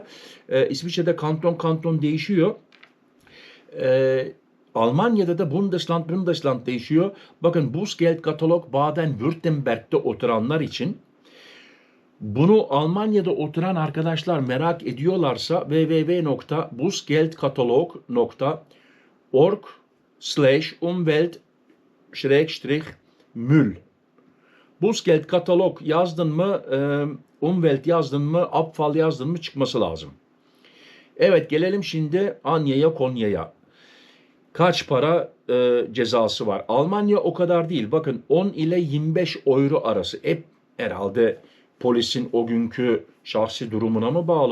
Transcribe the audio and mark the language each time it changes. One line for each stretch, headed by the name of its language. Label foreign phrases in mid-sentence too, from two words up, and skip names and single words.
Turkish: İsviçre'de kanton değişiyor. Almanya'da da Bundesland değişiyor. Bakın, Bußgeldkatalog Baden-Württemberg'de oturanlar için, bunu Almanya'da oturan arkadaşlar merak ediyorlarsa www.bußgeldkatalog.org/Umwelt-Müll Bußgeld katalog yazdın mı, Umwelt yazdın mı, Abfall yazdın mı çıkması lazım. Evet, gelelim şimdi Anya'ya, Konya'ya. Kaç para cezası var? Almanya o kadar değil. Bakın 10 ile 25 euro arası. Hep herhalde polisin o günkü şahsi durumuna mı bağlı?